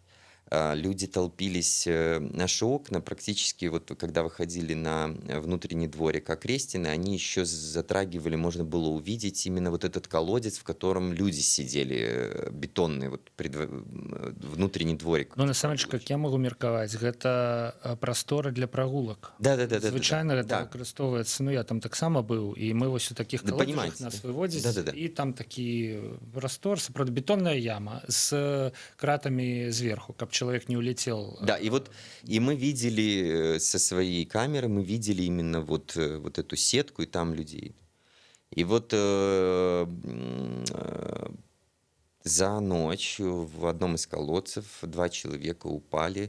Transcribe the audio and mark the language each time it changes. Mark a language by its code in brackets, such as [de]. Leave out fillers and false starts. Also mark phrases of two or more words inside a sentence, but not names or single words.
[ru] Люди толпились, наши окна практически, вот когда выходили на внутренний дворик Окрестины, они еще затрагивали, можно было увидеть именно вот этот колодец, в котором люди сидели, бетонный, вот внутренний дворик. [be] Ну насамрэч, [ru] как я могу [be] меркаваць, гэта прасторы для прагулак. [ru] Да. [be] Звычайна гэта [ru] Да. [be] выкарыстоўваецца, ну я там таксама быў, і мы вось у такіх [ru] Да, [be] калодзежах [ru] понимаете, [be] нас [ru] да. [be] выводзяць, [ru] Да. [be] і там такі прастор, сапраўды бетонная яма з кратамі зверху, каб чалавек [ru] не улетел. Да, и вот и мы видели со своей камеры, мы видели именно вот эту сетку и там людей. И вот за ночь в одном из колодцев 2 человека упали.